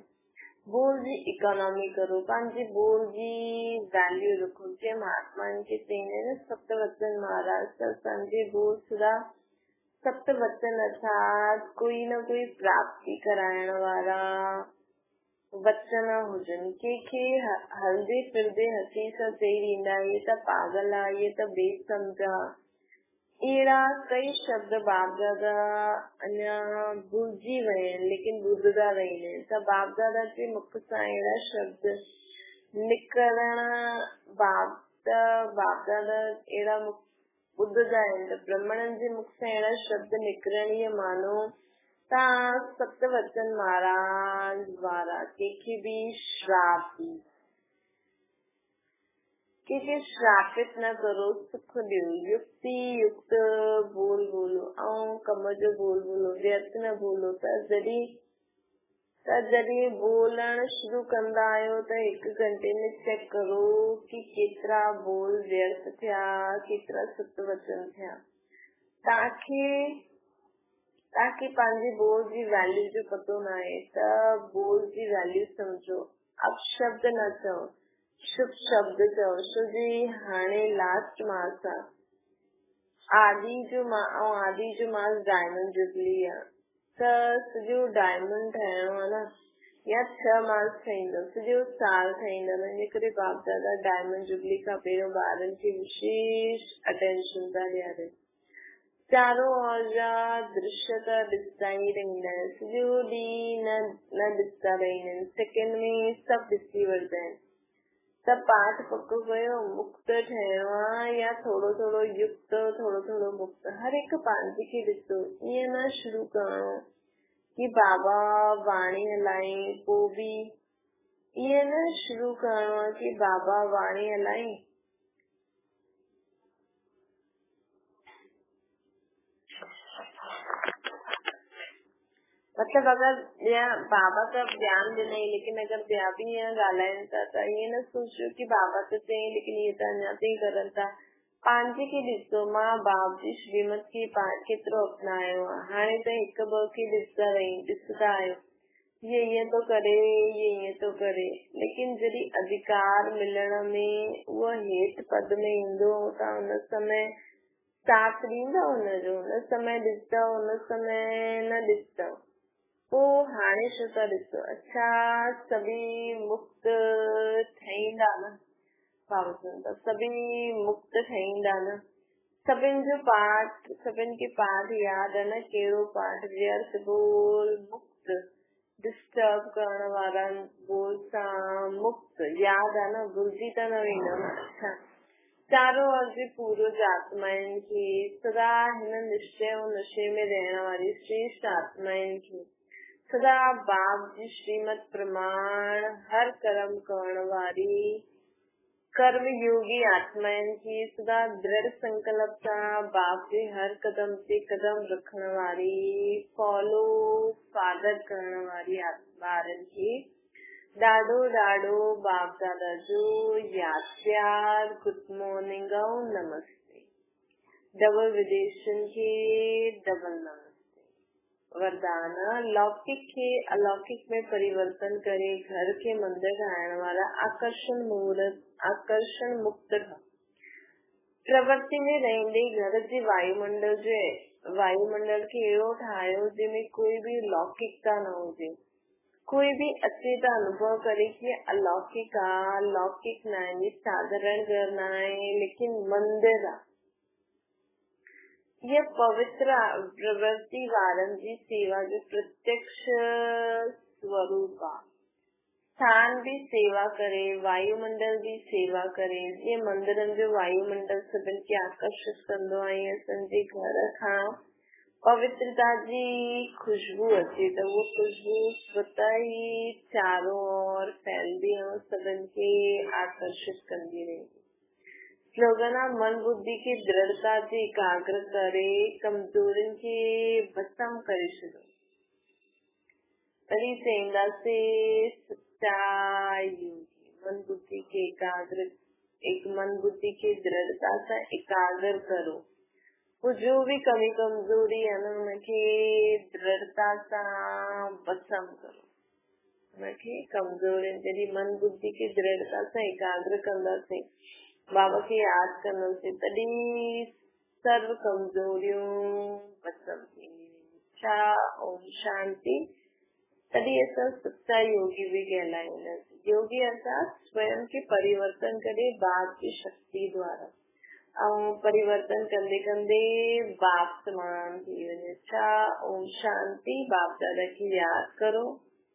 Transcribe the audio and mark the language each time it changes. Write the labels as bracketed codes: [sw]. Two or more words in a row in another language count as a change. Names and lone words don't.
[sd] बोल जी इकोनॉमी करो, पंहिंजे बोल जी वैल्यू रखो। जीअं महात्माउनि खे चईंदा आहिनि सप्त वचन महाराज, त असांजे बोल सदा सप्त वचन अर्थात कोई न कोई प्राप्ति कराइण वारा वचन हुजनि। कंहिंखे हलदे फिरदे हसी सां चई ॾींदा इहे त पागल आहे, इहे त बेसम्झ आहे। अहिड़ा कई शब्द बाप दादा अञा भुलिजी विया आहिनि, लेकिन ॿुधंदा रहंदा आहिनि। त बाप दादा जे मुख सां अहिड़ा शब्द निकिरण, बाप दादा अहिड़ा ॿुधंदा आहिनि त ब्राह्मणनि जे मुख सां अहिड़ा शब्द निकिरण, इहे मानो तव्हां सप्त वचन महाराज वारा कंहिंखे बि कंहिंखे श्रापित न करो, सुख ॾियो। युक्ति युक्त बोल बोलो ऐं कम जो बोल बोलो। व्यर्थ न बोलो। त जॾहिं बोलण शुरू कंदा आहियो त 1 घंटे में चेक करो कि केतिरा बोल व्यर्थ थिया, केतिरा सत वचन थिया। तव्हांखे पंहिंजे बोल जी वैल्यू जो पतो न आहे त बोल जी वैल्यू सम्झो। अपशब्द न चओ, शुभ शब्द चओ। छो जी हाणे लास्ट मास आहे, आदि जो मास [en] diamond jubilee [sd] आहे त सॼो डायमंड ठाहिणो आहे न, या 6 मास ठहींदो, सॼो साल ठहींदो। हिन करे बाप दादा [en] diamond jubilee [sd] खां पहिरियों ॿारनि खे विशेष अटेंशन था ॾियारनि। चारों ओर जा दृश्य त ॾिसंदा ई रहंदा आहिनि, सॼो ॾींहुं न ॾिसंदा रहंदा आहिनि, सेकेंड में सभु ॾिसी वठंदा आहिनि। त पाठ पको कयो, मुक्त ठहिणो आहे या थोरो थोरो युक्त, थोरो थोरो मुक्त, हर हिकु पंहिंजे खे ॾिसो। ईअं न शुरू करणो कि बाबा वाणी हलाई पोइ बि, ईअं न शुरू करणो आहे कि बाबा वाणी हलाई मतलब अगर बाबा का ज्ञान ॾिनई लेकिन अगर ॿिया बि ईअं ॻाल्हाइनि था त ईअं न सोचियो कि बाबा त चई लेकिन इहे त अञा ताईं करनि था। पंहिंजे खे ॾिसो, मां बाप जी श्रीमत खे केतिरो अपनायो आहे, हाणे त हिकु ॿ खे ॾिसंदा आहियो, ये ईअं थो करे, ये ईअं थो करे, लेकिन जॾहिं अधिकार मिलण में उहो हेठि पद में ईंदो त हुन समय साथ ॾींदो हुनजो, हुन समय ॾिसंदो, हुन समय न ॾिसंदो। पोइ हाणे छो था ॾिसो? अच्छा सभी मुक्त ठहींदा न, सभी मुक्त ठहींदा न, सभिनि जो पाठ, सभिनि खे पाठ यादि आहे न, कहिड़ो पाठ? व्यर्थ बोल मुक्त, डिस्टर्ब करण वारा बोल सां मुक्त, यादि आहे न, भुलिजी त न वेंदो न। अच्छा चारों ओर जी पूर्वज आत्माउनि खे, सदा हिन निश्चय ऐं नशे में रहण वारी श्रेष्ठ आत्माउनि खे, सदा बाप जी श्रीमत प्रमाण हर कर्म करण वारी कर्म योगी आत्माउनि खे, सदा दृढ़ संकल्प सां बाप जे हर कदम ते कदम रखण वारी, [en] follow father [sd] करण वारी ॿारनि खे ॾाढो ॾाढो बाप दादा जो यादि प्यार, [en] good morning [sd] ऐं नमस्ते। डबल विदेशन खे डबल नमस्ते। वरदान लौकिक खे अलौकिक में परिवर्तन करे घर के मंदिर ठाहिण वारा आकर्षण मुक्त प्रवृत्ति में रहंदे घर जे वायुमंडल खे अहिड़ो ठाहियो जंहिंमें कोई भी लौकिकता न हुजे, कोई भी अचे त अनुभव करे कि अलौकिक आहे, लौकिक न आहे, ये साधारण घर न आहे लेकिन मंदिर आहे। यह पवित्र प्रवृत्ति वारनि जी सेवा जो प्रत्यक्ष स्वरूप आहे। स्थान भी सेवा करे, वायुमंडल भी सेवा करे। जीअं मंदिरनि जो वायुमंडल सभिनि खे आकर्षित कंदो आहे, असांजे घर खां पवित्रता जी खुशबू अचे त उहो खुशबू स्वतः ई चारों ओर फैलंदी ऐं सभिनि खे आकर्षित कंदी रहंदी। स्लोगन आहे [hi] मन बुद्धि की दृढ़ता से एकाग्र [sd] करे, कमजोरियुनि खे भस्म करे छॾो। तॾहिं चईंदासीं सच्चा योगी। मन बुद्धि के मन बुद्धि की दृढ़ता सां एकाग्र करो। [hi] वो जो भी कमी कमजोरी है न [sd] उनखे दृढ़ता सां भस्म करो। उनखे कमजोरियुनि जॾहिं मन बुद्धि की दृढ़ता सां एकाग्र कंदासीं, बाबा खे यादि कंदासीं, तॾहिं सर्व कमजोरियूं भस्म थींदियूं। ओम शांति। तॾहिं असां सच्चा योगी भी कहलाईंदासीं। योगी अर्थात स्वयं खे परिवर्तन करे बाप की शक्ति द्वारा, ऐं परिवर्तन कंदे कंदे बाप समान थी वञे। ओम शांति। बाप दादा की यादि करो।